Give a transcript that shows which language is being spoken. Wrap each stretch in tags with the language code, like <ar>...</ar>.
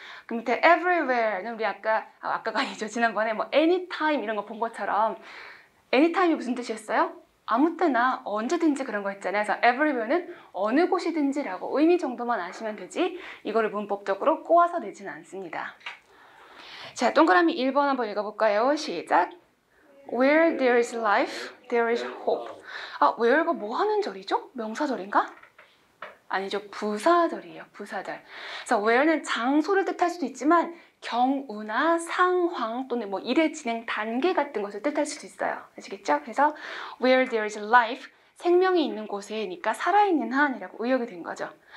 <ko>그 밑에 everywhere는 우리 아까가 아니죠. 지난번에 뭐 anytime 이런 거 본 것처럼 anytime이 무슨 뜻이었어요? 아무 때나 언제든지 그런 거 있잖아요. 그래서 everywhere는 어느 곳이든지라고 의미 정도만 아시면 되지 이거를 문법적으로 꼬아서 내지는 않습니다. 자, 동그라미 1번 한번 읽어볼까요? 시작!</ko> <en>Where there is life, there is hope.</en> <ko>where가 뭐 하는 절이죠? 명사절인가? 아니죠. 부사절이에요. 부사절. 그래서 where는 장소를 뜻할 수도 있지만 경우나 상황 또는 뭐 일의 진행 단계 같은 것을 뜻할 수도 있어요. 아시겠죠? 그래서</ko> <en>where there is life,</en> <ko>생명이 있는 곳에니까 살아있는 한이라고 의역이 된 거죠.</ko>